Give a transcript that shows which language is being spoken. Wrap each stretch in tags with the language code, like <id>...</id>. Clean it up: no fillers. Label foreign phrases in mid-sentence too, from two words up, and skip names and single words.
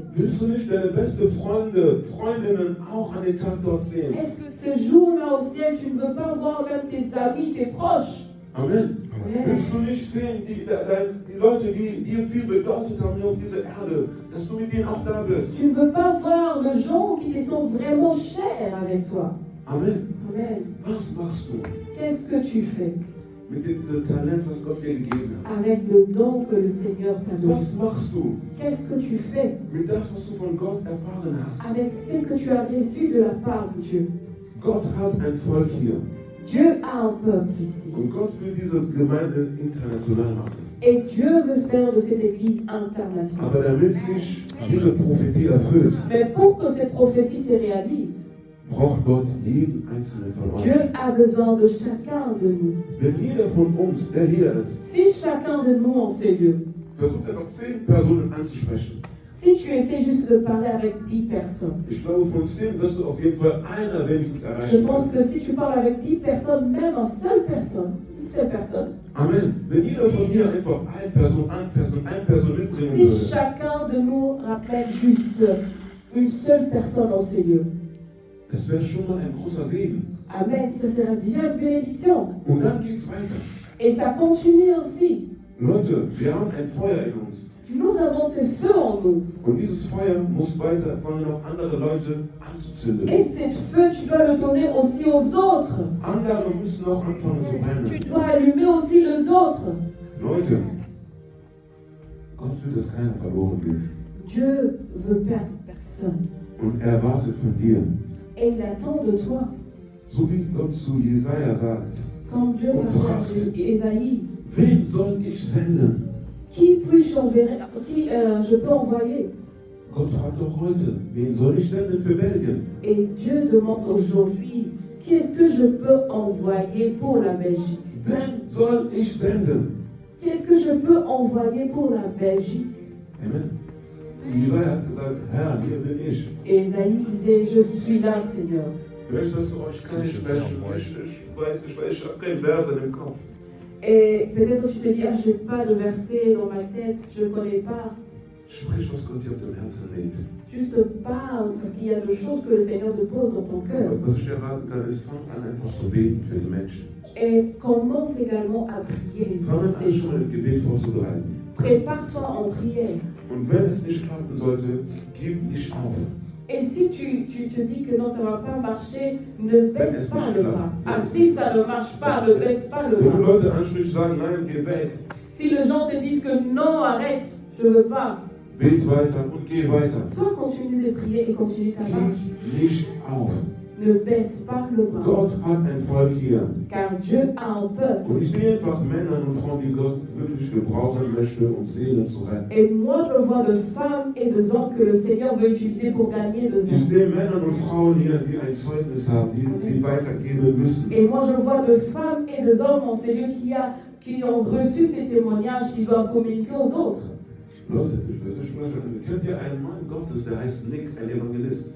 <de>Willst du nicht deine beste Freundinnen auch an den Tag dort sehen?</de> <fr>Est-ce que ce jour-là au ciel tu ne veux pas voir même tes amis, tes proches? Amen. Amen.</fr> <de>Willst du nicht sehen, die Leute, die dir viel bedeutet haben hier auf dieser Erde, dass du mit ihnen auch da bist?</de> <fr>Tu ne veux pas voir les gens qui te sont vraiment chers avec toi? Amen. Amen.</fr> <de>Was machst du</de> <fr>Qu'est-ce que tu fais</fr> <de>mit diesem Talent, was Gott dir gegeben hat?</de> <fr>avec le don que le Seigneur t'a donné?</fr> <de>Was machst du</de> <fr>Qu'est-ce que tu fais</fr> <de>mit das, was du von Gott erfahren hast?</de> <fr>avec ce que tu as reçu de la part de Dieu?</fr> <de>Gott hat ein Volk hier.</de> <fr>Dieu a un peuple ici.</fr> <de>Und Gott will diese Gemeinde international machen.</de> <fr>Et Dieu veut faire de cette église internationale.</fr> <de>Aber damit sich diese Prophetie erfüllt,</de> <fr>Mais pour que cette prophétie se réalise,</fr> <de>braucht Gott jeden einzelnen von euch.</de> <fr>Dieu a besoin de chacun de nous.</fr> <de>Wenn jeder von uns, der hier ist,</de> <fr>Si chacun de nous en ces lieux,</fr> <de>versucht er noch 10 Personen anzusprechen.</de> <fr>si tu essaies juste de parler avec 10 personnes,</fr> <de>Ich glaube, von 10 wirst du auf jeden Fall einer wenigstens</de> <fr>je</fr> <de>erreichen.</de> <fr>pense que si tu parles avec 10 personnes, même une seule personne, Amen.</fr> <de>Wenn jeder von hier einfach eine Person mitbringen</de> <fr>si</fr> <de>würde,</de> <fr>chacun de nous rappelle juste une seule personne en ces lieux,</fr> <de>das wäre schon mal ein großer Segen.</de> <fr>Amen, ça sera déjà une bénédiction.</fr> <de>Und dann geht's weiter.</de> <fr>Et ça continue ainsi.</fr> <de>Leute, wir haben ein Feuer in uns.</de> <fr>Nous avons ce feu en nous.</fr> <de>Und dieses Feuer muss weiter, fangen noch andere Leute anzuzünden.</de> <fr>Et ce feu, tu dois le donner aussi aux autres.</fr> <de>Andere müssen auch anfangen zu</de> <fr>Tu</fr> <de>brennen.</de> <fr>dois allumer aussi les autres.</fr> <de>Leute, Gott will, dass keiner verloren geht.</de> <fr>Dieu veut perdre personne.</fr> <de>Und er erwartet von dir,</de> <fr>Et il attend de toi.</fr> <de>so wie Gott zu Jesaja sagt,</de> <fr>Comme Dieu va faire à Ésaïe.</fr> <de>wen soll ich senden?</de> <fr>Qui puis-je enverrer, je peux envoyer?</fr> <de>Gott fragt doch heute, wen soll ich senden für Belgien?</de> <fr>Et Dieu demande aujourd'hui, qui est-ce que je peux envoyer pour la Belgique?</fr> <de>Wen soll ich senden?</de> <fr>Qui est-ce que je peux envoyer pour la Belgique? Amen.</fr> <de>Jesaja hat gesagt, Herr, hier bin ich.</de> <fr>Et Ésaïe disait, je suis là, Seigneur.</fr> <de>Vielleicht sagst du, ich kann nicht sprechen, ich weiß nicht, weil ich habe keinen Vers in dem Kopf.</de> <fr>Et peut-être tu te dis, ah, je n'ai pas de verset dans ma tête, je ne connais pas.</fr> <de>Sprich, was Gott dir auf dem Herzen legt.</de> <fr>Juste parle, parce qu'il y a des choses que le Seigneur te pose dans ton cœur.</fr> <de>Was ich dir raten kann, ist, fang an, einfach zu beten für die Menschen.</de> <fr>Et commence également à prier</fr> <de>Fang</de> <fr>pour</fr> <de>an,</de> <fr>ces gens.</fr> <de>schon ein Gebet vorzubereiten.</de> <fr>Prépare-toi en prière.</fr> <de>Und wenn es nicht klappen sollte, gib nicht auf.</de> <fr>Et si tu te dis que non, ça ne va pas marcher, ne baisse</fr> <de>es</de> <fr>pas</fr> <de>nicht</de> <fr>le</fr> <de>klappt.</de> <fr>bras. Ah, si ça ne marche pas, ne baisse pas le</fr> <de>Wenn du</de> <fr>bras.</fr> <de>Leute ansprichst, sagen, nein, geh weg,</de> <fr>Si les gens te disent que non, arrête, je ne veux pas,</fr> <de>bet weiter und geh weiter.</de> <fr>toi continue de prier et continue ta marche.</fr> <de>Gib nicht auf.</de> <fr>Ne baisse pas le bras.</fr> <de>Gott hat ein Volk hier.</de> <fr>Car Dieu a un peuple.</fr> <de>Und ich sehe einfach Männer und Frauen, die Gott wirklich gebrauchen möchte, um Seelen zu retten.</de> <fr>Et moi, je vois de femmes et de hommes que le Seigneur veut utiliser pour gagner des</fr> <de>Ich</de> <fr>âmes.</fr> <de>sehe Männer und Frauen hier, die ein Zeugnis haben, die sie weitergeben müssen.</de> <fr>Et moi, je vois de femmes et de hommes en ces lieux qui ont reçu ces témoignages, qui doivent communiquer aux autres.</fr> <de>Leute, ich spreche, kennt ihr einen Mann Gottes, der heißt Nick, ein Evangelist?</de>